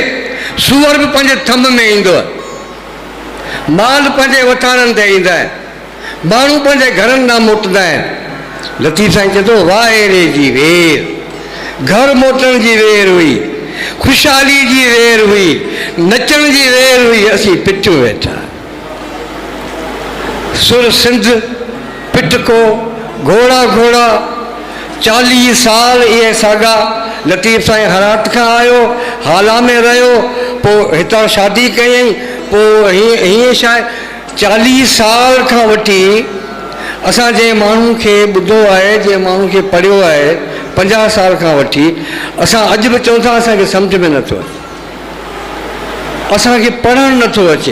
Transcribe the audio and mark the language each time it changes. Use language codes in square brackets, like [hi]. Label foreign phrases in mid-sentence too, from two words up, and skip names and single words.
[sd] सूअर बि पंहिंजे थंभ में ईंदो आहे, माल पंहिंजे वठारनि ते ईंदा आहिनि, माण्हू पंहिंजे घरनि ॾांहुं मोटंदा आहिनि। लतीफ़ साईं चए थो वाहिरे जी वेर। घर मोटण जी वेर हुई, ख़ुशहाली जी वेर हुई, नचण जी वेर हुई, असीं पिठूं वेठा। सुर सिंध पिटको घोड़ा घोड़ा 40 साल इहे सागा। लतीफ़ साईं हरात खां आयो, हाला में रहियो, पोइ हितां शादी कयईं, पोइ हीअं छा 40 साल खां वठी असां जंहिं माण्हू खे ॿुधो आहे, जंहिं माण्हू खे पढ़ियो आहे 50 साल खां वठी, असां अॼु बि चऊं था असांखे सम्झ में नथो अचे, असांखे पढ़णु नथो अचे।